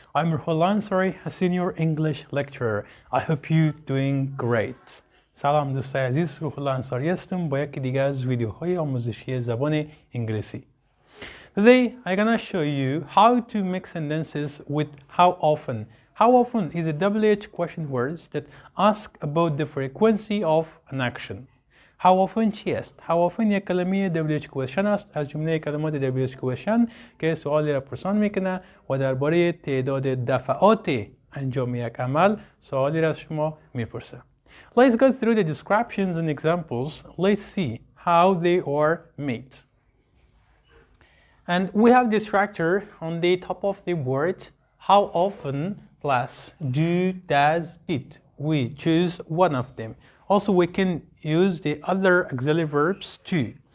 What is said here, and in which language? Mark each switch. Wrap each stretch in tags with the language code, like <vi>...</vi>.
<en>I'm Rahul Ansari, a senior English lecturer. I hope you doing great.</en> <fa>سلام دوستای عزیز، روح‌الله انصاری هستم با یکی دیگه از ویدیوهای آموزشی زبان انگلیسی.</fa> <en>Today I'm gonna show you how to make sentences with how often. How often is a WH question words that ask about the frequency of an action.</en> <fa>How often چی است؟ How often یک کلمه WH question است از جمله کلمات WH question که سوالی را پرسان میکنه و درباره تعداد دفعات انجام یک عمل سوالی را از شما میپرسه.</fa> <en>Let's go through the descriptions and examples. Let's see how they are made. And we have the structure on the top of the word how often plus do, does, did. We choose one of them. Also, we can use the other auxiliary verbs too.</en>